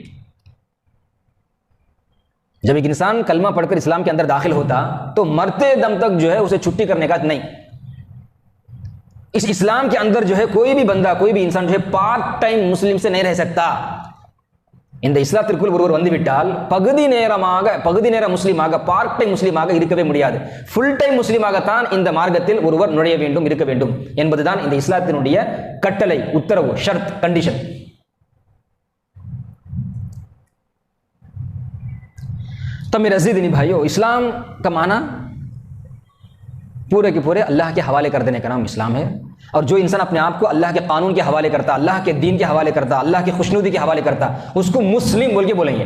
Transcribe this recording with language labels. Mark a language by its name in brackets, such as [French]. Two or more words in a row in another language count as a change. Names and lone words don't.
[Hindi] जब एक इंसान कलमा पढ़कर इस्लाम के अंदर दाखिल होता तो मरते दम तक जो है उसे छुट्टी करने का नहीं। इस इस्लाम के अंदर जो है कोई भी बंदा, कोई भी इंसान जो है [English] part time [Hindi] मुस्लिम से नहीं रह सकता। [Tamil] இந்த இஸ்லாத்திற்குள் ஒருவர் வந்துவிட்டால் பகுதி நேர முஸ்லீமாக, [English] part time [Tamil] முஸ்லீமாக இருக்கவே முடியாது. [English] full time [Tamil] முஸ்லீமாகத்தான் இந்த மார்க்கத்தில் ஒருவர் நுழைய வேண்டும், இருக்க வேண்டும் என்பதுதான் இந்த இஸ்லாத்தினுடைய கட்டளை, உத்தரவு, ஷர்த், कंडीशन. [Hindi] तब मेरे अज़ीज़ दीनी भाइयों, इस्लाम का माना पूरे के पूरे अल्लाह के हवाले कर देने का नाम इस्लाम है. और जो इंसान अपने आप को अल्लाह के कानून के हवाले करता, अल्लाह के दीन के हवाले करता, अल्लाह की खुशनुदी के हवाले करता, उसको मुस्लिम बोल के बोलेंगे.